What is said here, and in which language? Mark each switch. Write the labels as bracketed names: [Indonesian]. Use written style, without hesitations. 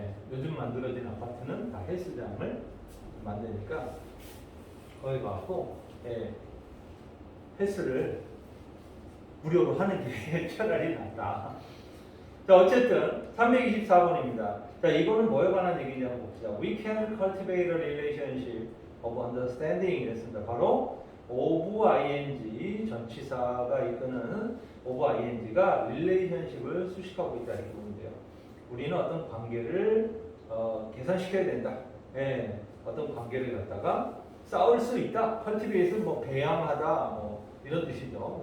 [Korean] 요즘 만들어진 아파트는 다 헬스장을 만드니까 거기 가고 헬스를 무료로 하는 게 차라리 낫다. 자, 어쨌든 324번입니다. 자, 이거는 뭐에 관한 얘기인지 한번 봅시다. [English] We can cultivate a relationship of understanding 이랬습니다. [Korean] 바로 of ing 전치사가 이끄는 of ing가 relationship을 수식하고 있다 이렇게 보면 돼요. 우리는 어떤 관계를 개선시켜야 된다. 어떤 관계를 갖다가 쌓을 수 있다. cultivate은 뭐 배양하다 뭐 이런 뜻이죠.